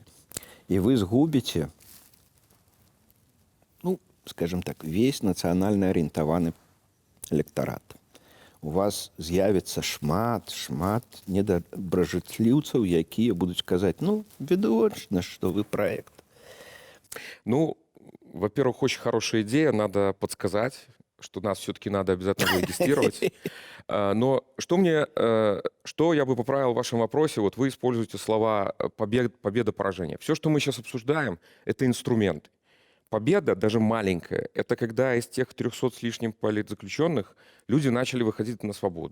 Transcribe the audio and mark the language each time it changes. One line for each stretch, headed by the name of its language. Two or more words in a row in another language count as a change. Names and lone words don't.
Belarusian: І вы згубіце,
Russian: скажем так, весь
Belarusian: нацыянальна арыентаваны электарат. У вас з'явіцца шмат недабражытліўцаў, якія будуць казаць, відавочна, што вы праект.
Russian: Во-первых, очень хорошая идея, надо подсказать, что нас все-таки надо обязательно зарегистрировать. Но что я бы поправил в вашем вопросе, вот вы используете слова победа, поражение. Все, что мы сейчас обсуждаем, это инструменты. Победа, даже маленькая, это когда из тех 300 с лишним политзаключенных люди начали выходить на свободу.